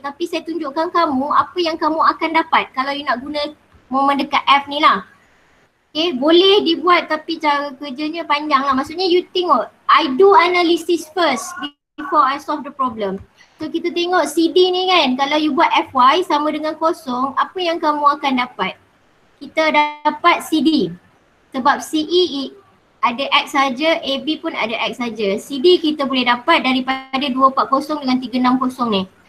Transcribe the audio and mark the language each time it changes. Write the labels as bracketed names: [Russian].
[Malay] Tapi saya tunjukkan kamu apa yang kamu akan dapat kalau you nak guna moment dekat F ni lah. Okay, boleh dibuat tapi cara kerjanya panjang lah. Maksudnya you tengok, [English] I do analysis first before I solve the problem. [Malay] So kita tengok CD ni kan, kalau you buat FY sama dengan kosong, apa yang kamu akan dapat? Kita dapat CD. Sebab CE ada X saja, AB pun ada X saja. CD kita boleh dapat daripada 240 dengan 360 ni.